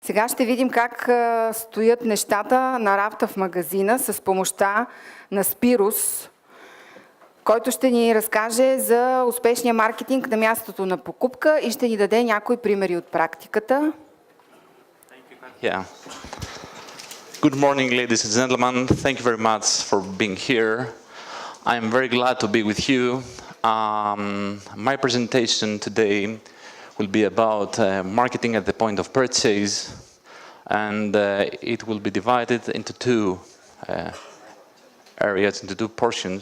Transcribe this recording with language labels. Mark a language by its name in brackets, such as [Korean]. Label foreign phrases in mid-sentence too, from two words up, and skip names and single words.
[Bulgarian] Сега ще видим как стоят нещата на рафта в магазина с помощта на Спирос, който ще ни разкаже за успешния маркетинг на мястото на покупка и ще ни даде някои примери от практиката. [English] Yeah. Good morning, ladies and gentlemen. Thank you very much for being here. I am very glad to be with you. My presentation today will be about marketing at the point of purchase, and it will be divided into two areas, into two portions.